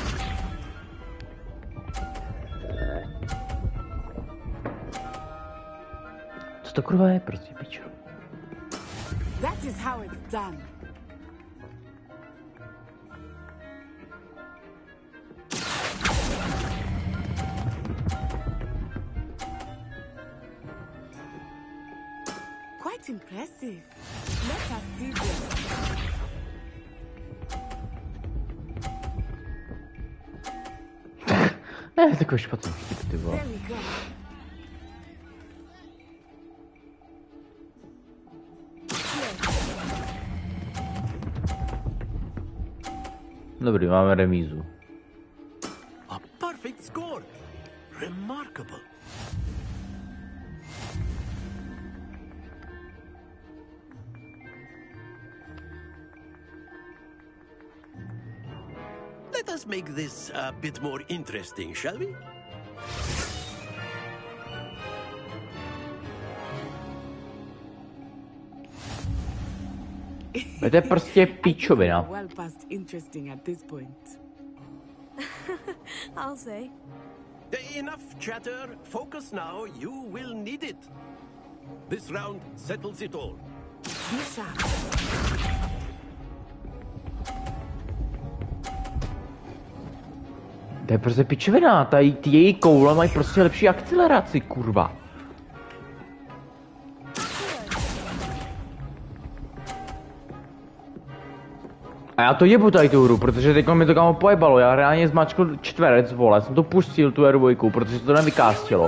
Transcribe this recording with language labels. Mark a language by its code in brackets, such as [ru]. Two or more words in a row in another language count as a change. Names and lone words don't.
[cs] Co to kurva je, prostě, pičo? [en] That is how it's done. Quite impressive. Let us see this. [cs] Ne, takový špatný vtip, ty vole. [en] There we go. [cs] Dobrý, máme remízu. [en] A perfect score. Remarkable. Let us make this a bit more interesting, shall we? [cs] To je prostě pičovina. [en] Well past interesting at this point. I'll say. Enough chatter. Focus now. You will need it. This round settles it all. Be sharp. [cs] To je prostě pičovina, tady ty její koule mají prostě lepší akceleraci, kurva. A já to jebu tady tu hru, protože teď mi to kámo pojebalo, já reálně zmačkl čtverec, vole, jsem to pustil tu R2, protože to nevykástilo.